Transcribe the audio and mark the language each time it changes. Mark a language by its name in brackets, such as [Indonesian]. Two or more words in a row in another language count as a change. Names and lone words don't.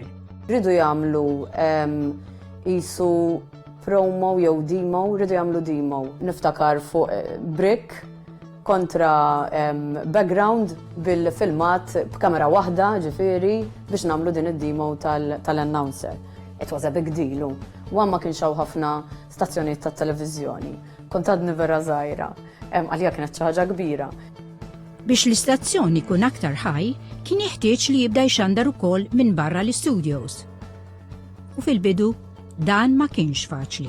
[Maltese] Ridu jagħmlu qisu promo jew demo, ridu jagħmlu demo. Niftakar fuq brick kontra background bil-filmat b'kamera waħda ġifieri biex nagħmlu din id-demo tal-announcer. [English] It was a big deal. [Maltese] Ma kienx hawn ħafna stazzjonijiet tat-televiżjoni. Kont għadni vera żgħira. Għalija kienet xi ħaġa kbira. Biex l-istazzjon ikun aktar ħaj, kien jeħtieġ li jibda jxandar ukoll minn barra l-studios. U fil-bidu, dan ma kienx faċli.